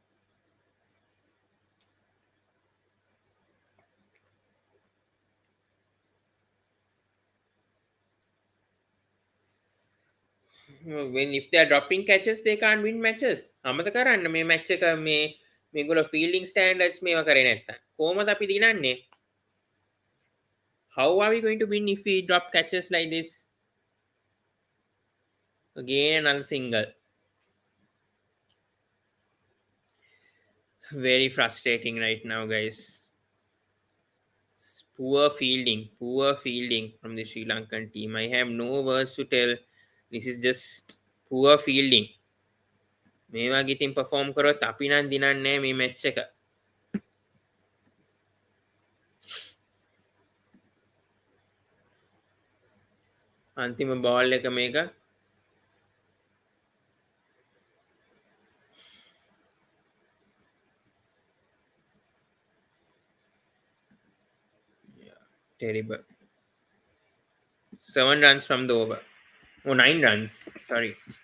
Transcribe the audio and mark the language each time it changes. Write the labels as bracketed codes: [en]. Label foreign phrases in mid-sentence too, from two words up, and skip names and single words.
[en] When if they are dropping catches, they can't win matches. [si] අමතක කරන්න මේ match එක මේ මේගොල්ලෝ [en] fielding standards [si] මේවා කරේ නැත්තම් කොහමද අපි දිනන්නේ? [en] How are we going to win if we drop catches like this? Again another single. Very frustrating right now, guys. Poor fielding from the Sri Lankan team. I have no words to tell. This is just poor fielding. [si] මේ වගේ [en] team perform [si] කරොත් අපි නම් දිනන්නේ මේ match එක. අන්තිම බෝල් එක මේක. [en] Terrible. 7 runs from the over. Oh, 9 runs. Sorry.